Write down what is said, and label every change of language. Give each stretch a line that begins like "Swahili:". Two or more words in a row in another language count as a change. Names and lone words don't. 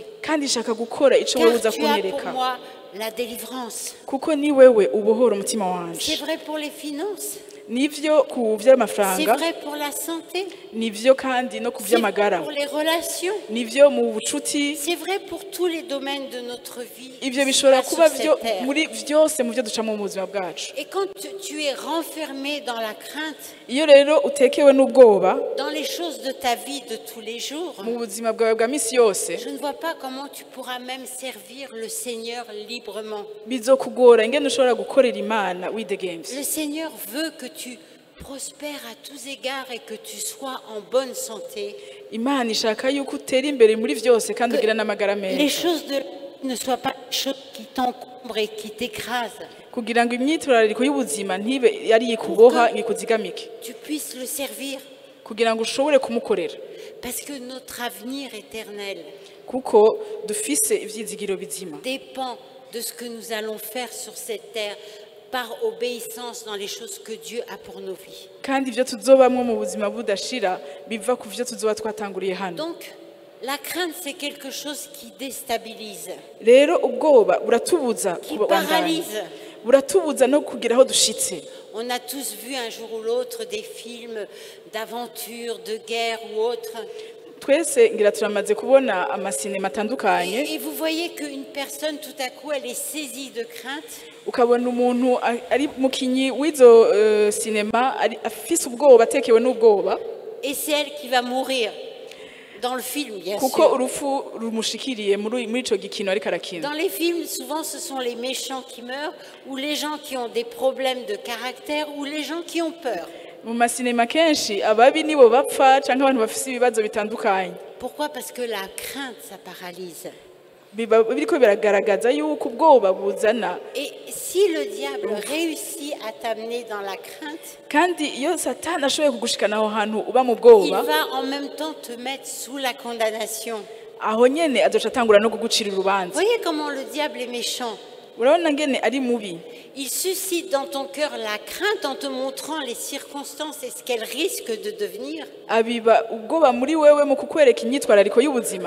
Rundi: kandi nshaka gukora ico wewe
French: Car
Rundi: uza
French: tu as pour
Rundi: kunyereka,
French: moi la délivrance.
Rundi: kuko ni wewe ubohora umutima
French: C'est
Rundi: wanje.
French: vrai pour les finances.
Rundi: Nivyo ku
French: C'est
Rundi: vy'amafaranga,
French: vrai pour la santé.
Rundi: nivyo kandi no ku
French: C'est vrai
Rundi: vy'amagara,
French: pour les relations.
Rundi: nivyo mu bucuti.
French: C'est vrai pour tous les domaines de notre vie.
Rundi: Ivyo
French: ici-bas
Rundi: bishobora
French: sur
Rundi: kuba
French: cette terre.
Rundi: muri vyose mu vyo ducamo mu buzima bwacu.
French: Et quand tu es renfermé dans la crainte,
Rundi: Iyo rero utekewe n'ubwoba
French: dans les choses de ta vie de tous les jours,
Rundi: mu buzima bwawe bwa misi yose,
French: je ne vois pas comment tu pourras même servir le Seigneur librement.
Rundi: bizokugora ingene ushobora gukorera Imana widegemvye.
French: Le Seigneur veut que tu prospères à tous égards et que tu sois en bonne santé.
Rundi: Imana ishaka yuko utera imbere muri vyose kandi ugira n'amagara
French: Les
Rundi: meza,
French: choses de la vie ne soient pas des choses qui t'encombrent et qui t'écrasent.
Rundi: kugira ngo imyitwarariko y'ubuzima ntibe yari yikuboha ngikuzigamike,
French: Tu puisses le servir
Rundi: kugira ngo ushobore kumukorera,
French: parce que notre avenir éternel
Rundi: kuko dufise ivyizigiro bizima.
French: dépend de ce que nous allons faire sur cette terre par obéissance dans les choses que Dieu a pour nos vies.
Rundi: Kandi ivyo tuzobamwo mu buzima budashira biva ku vyo tuzoba twatanguriye hano.
French: Donc, la crainte, c'est quelque chose qui déstabilise,
Rundi: Rero ubwoba buratubuza
French: qui
Rundi: kubandanya,
French: paralyse.
Rundi: buratubuza no kugira aho dushitse.
French: On a tous vu un jour ou l'autre des films d'aventure, de guerre ou autre.
Rundi: Twese ngira turamaze kubona amasinema atandukanye,
French: Et vous voyez qu'une personne, tout à coup, elle est saisie de crainte.
Rundi: ukabona umuntu ari mukinyi w'izo sinema afise ubwoba, atekewe n'ubwoba,
French: Et c'est elle qui va mourir dans le film, bien
Rundi: kuko
French: sûr.
Rundi: urupfu rumushikiriye muri ico gikino ariko arakina.
French: Dans les films, souvent, ce sont les méchants qui meurent, ou les gens qui ont des problèmes de caractère, ou les gens qui ont peur.
Rundi: Mu masinema kenshi ababi nibo bapfa canke abantu bafise ibibazo bitandukanye.
French: Pourquoi? Parce que la crainte, ça paralyse.
Rundi: Biriko biragaragaza yuko ubwoba buzana,
French: Et si le diable réussit à t'amener dans la crainte,
Rundi: kandi iyo Satani ashoboye kugushikana aho hantu uba mu
French: il
Rundi: bwoba,
French: va en même temps te mettre sous la condamnation.
Rundi: aho nyene azoca atangura no kugucira urubanza.
French: Voyez comment le diable est méchant.
Rundi: Urabona ngene ari mubi,
French: Il suscite dans ton cœur la crainte en te montrant les circonstances et ce qu'elles risquent de devenir.
Rundi: abiba ubwoba muri wewe mu kukwereka imyitwarariko y'ubuzima,